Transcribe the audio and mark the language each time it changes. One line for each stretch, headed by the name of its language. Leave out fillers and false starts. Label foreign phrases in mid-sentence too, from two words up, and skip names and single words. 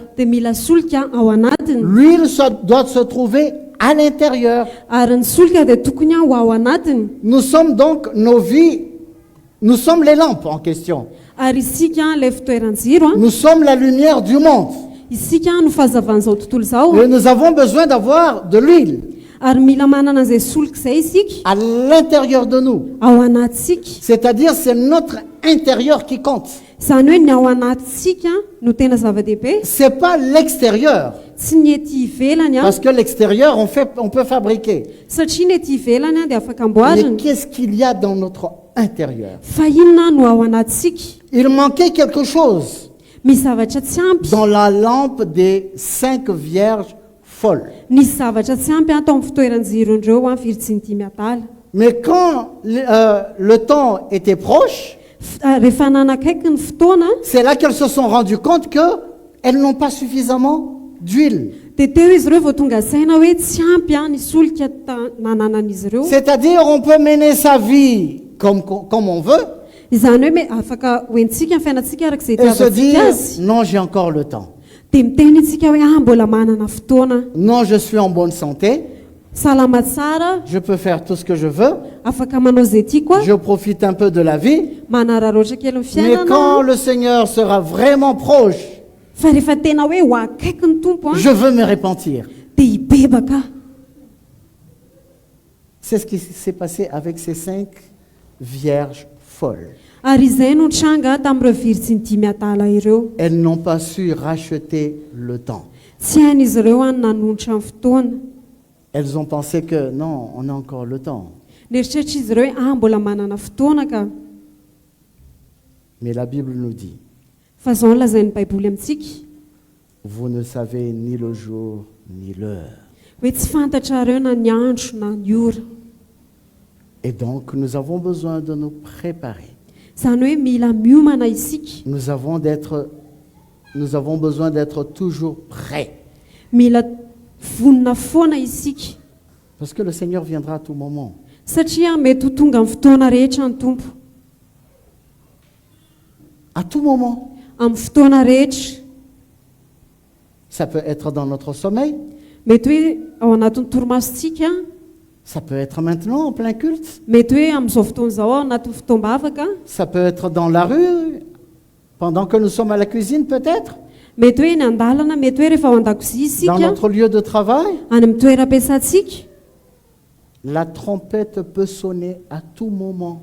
Malagasy: dia mila solika ao anatiny,
French: L'huile doit se trouver à l'intérieur.
Malagasy: ary ny solika dia tokony ho ao anatiny.
French: Nous sommes donc nos vies, nous sommes les lampes en question.
Malagasy: Ary isika ilay fitoeran-jiro a,
French: Nous sommes la lumière du monde.
Malagasy: isika no fahazavan'izao tontolo izao,
French: Et nous avons besoin d'avoir de l'huile
Malagasy: ary mila manana an'izay solika izay isika
French: à l'intérieur de nous.
Malagasy: ao anatsika.
French: C'est-à-dire c'est notre intérieur qui compte.
Malagasy: Izany hoe ny ao anatsika no tena zava-dehibe,
French: C'est pas l'extérieur.
Malagasy: tsy ny ety ivelany a,
French: Parce que l'extérieur, on peut fabriquer.
Malagasy: satria ny ety ivelany a dia afaka
French: Mais
Malagasy: amboarina,
French: qu'est-ce qu'il y a dans notre intérieur?
Malagasy: fa inona no ao anatsika?
French: Il manquait quelque chose
Malagasy: Misy zavatra tsy ampy,
French: dans la lampe des 5 vierges folles.
Malagasy: nisy zavatra tsy ampy atao amin'ny fitoeran-jirondreo a virjiny 10 adala.
French: Mais quand le temps était proche,
Malagasy: Rehefa nanakaiky ny fotoana
French: c'est là qu'elles se sont rendues compte qu'elles n'ont pas suffisamment d'huile.
Malagasy: dia teo izy ireo vao tonga saina hoe tsy ampy a ny solika nananan'izy ireo.
French: C'est-à-dire on peut mener sa vie comme on veut
Malagasy: Izany hoe afaka hoentsika ny fiainantsika arak'izay
French: et se
Malagasy: itiavantsika
French: dire
Malagasy: azy,
French: non, j'ai encore le temps.
Malagasy: dia miteny itsika hoe mbola manana fotoana,
French: Non, je suis en bonne santé,
Malagasy: salama tsara,
French: je peux faire tout ce que je veux,
Malagasy: afaka manao izay tiako a,
French: je profite un peu de la vie.
Malagasy: manararoatra kely ny
French: Mais quand
Malagasy: fiainana.
French: le Seigneur sera vraiment proche,
Malagasy: Fa rehefa tena hoe ho akaiky ny tompo a,
French: je veux me repentir.
Malagasy: dia hibebaka.
French: C'est ce qui s'est passé avec ces 5 vierges folles.
Malagasy: Ary izay no tranga tamin'ireo virjiny 10 adala ireo.
French: Elles n'ont pas su racheter le temps.
Malagasy: Tsy hain'izy ireo a nanonitra ny fotoana.
French: Elles ont pensé que non, on a encore le temps.
Malagasy: Neritreritra izy ireo hoe mbola manana fotoana ka.
French: Mais la Bible nous dit,
Malagasy: Fa izao no lazain'ny Baiboly amintsika
French: vous ne savez ni le jour ni l'heure.
Malagasy: hoe tsy fantatrareo na ny andro na ny ora.
French: Et donc, nous avons besoin de nous préparer.
Malagasy: Izany hoe mila miomana isika,
French: Nous avons besoin d'être toujours prêts.
Malagasy: mila vonona foana isika
French: Parce que le Seigneur viendra à tout moment.
Malagasy: Satria mety ho tonga amin'ny fotoana rehetra ny tompo.
French: À tout moment.
Malagasy: Amin'ny fotoana rehetra.
French: Ça peut être dans notre sommeil.
Malagasy: Mety hoe ao anatin'ny torimasontsika.
French: Ça peut être maintenant, en plein culte.
Malagasy: Mety hoe amin'izao fotoana izao ao anatin'ny fotoam-bavaka.
French: Ça peut être dans la rue, pendant que nous sommes à la cuisine peut-être.
Malagasy: Mety hoe eny an-dalana, mety hoe rehefa ao an-dakozia isika.
French: Dans notre lieu de travail.
Malagasy: Any amin'ny toeram-piasantsika.
French: La trompette peut sonner à tout moment.